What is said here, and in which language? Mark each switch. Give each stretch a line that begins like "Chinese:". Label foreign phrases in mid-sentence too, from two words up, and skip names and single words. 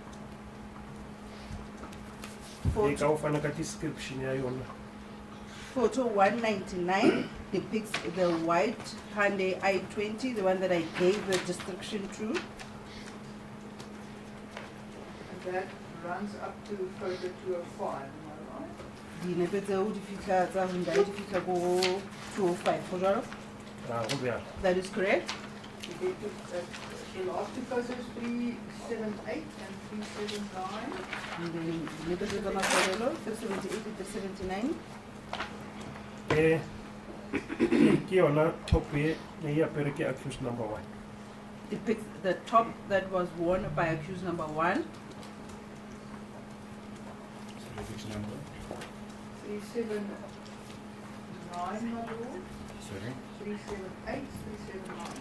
Tswana: e ka o fana ka description ya yona.
English: Photo 199 depicts the white Hyundai i20, the one that I gave the description to. And that runs up to photo 205, am I right?
Tswana: Dinepe tseo di fitlha tsa Hyundai di fitlha go 205 go jalo.
Northern Sotho: go bjalo.
English: That is correct. You get to, the last two photos, 378 and 379. And then let us look at Matlala, 378 and 379. Ke yona top e ne e apere ke accused number 1. Depicts the top that was worn by accused number 1. So which number? 379, my lord. Sorry? 378, 379.